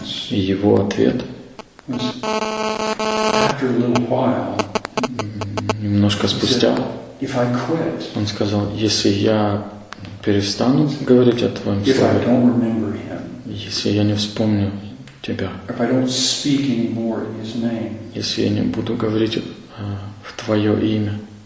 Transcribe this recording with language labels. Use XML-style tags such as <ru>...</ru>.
<ru>И его ответ немножко спустя</ru> <en>if I quit,</en> <ru>он сказал, если я перестану говорить о твоем слове, если я не вспомню тебя,</ru> <en>if I don't speak anymore in his name,</en> <ru>если я не буду говорить в твое имя.</ru>